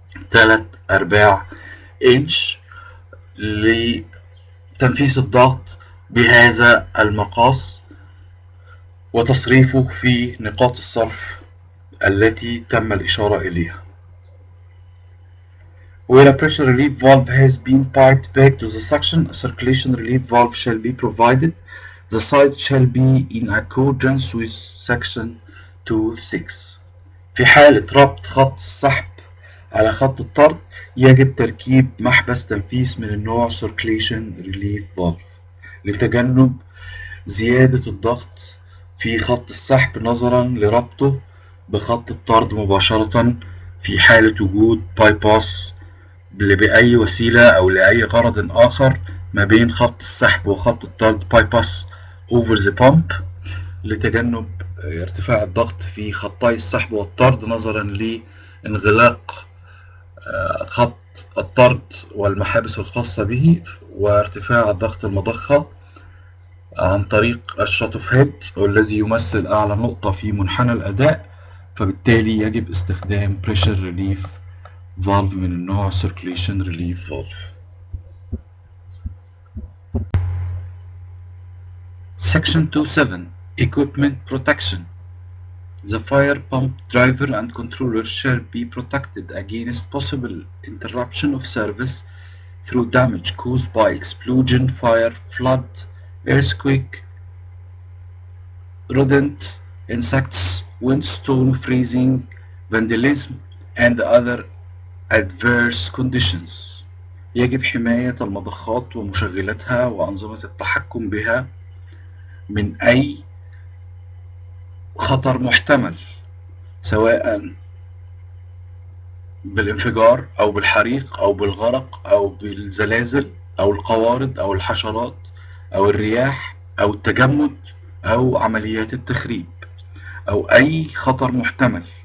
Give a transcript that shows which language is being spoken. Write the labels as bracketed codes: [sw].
[ar] 3/4 إنش لتنفيذ الضغط بهذا المقاس وتصريفه في نقاط الصرف التي تم الإشارة إليها. [en] Where a pressure relief valve has been piped back to the suction, a circulation relief valve shall be provided. The size shall be in accordance with section 2.6. [ar] في حالة ربط خط السحب على خط الطرد يجب تركيب محبس تنفيذ من النوع circulation relief valve لتجنب زيادة الضغط في خط السحب نظرا لربطه بخط الطرد مباشرة في حالة وجود باي باس بأي وسيلة أو لأي غرض آخر ما بين خط السحب وخط الطرد باي باس [en] over the pump [ar] لتجنب ارتفاع الضغط في خطي السحب والطرد نظرا لانغلاق خط الطرد والمحابس الخاصة به وارتفاع ضغط المضخة عن طريق الشوت اوف هيد والذي يمثل أعلى نقطة في منحنى الأداء. فبالتالي يجب استخدام pressure relief valve من النوع circulation relief valve. [en] Section 2.7 Equipment Protection. The fire pump driver and controller shall be protected against possible interruption of service through damage caused by explosion, fire, flood, earthquake, rodent, insects, windstorm, freezing, vandalism, and other adverse conditions. [ar] يجب حماية المضخات ومشغلاتها وأنظمة التحكم بها من أي خطر محتمل سواء بالانفجار أو بالحريق أو بالغرق أو بالزلازل أو القوارض أو الحشرات أو الرياح أو التجمد أو عمليات التخريب أو أي خطر محتمل،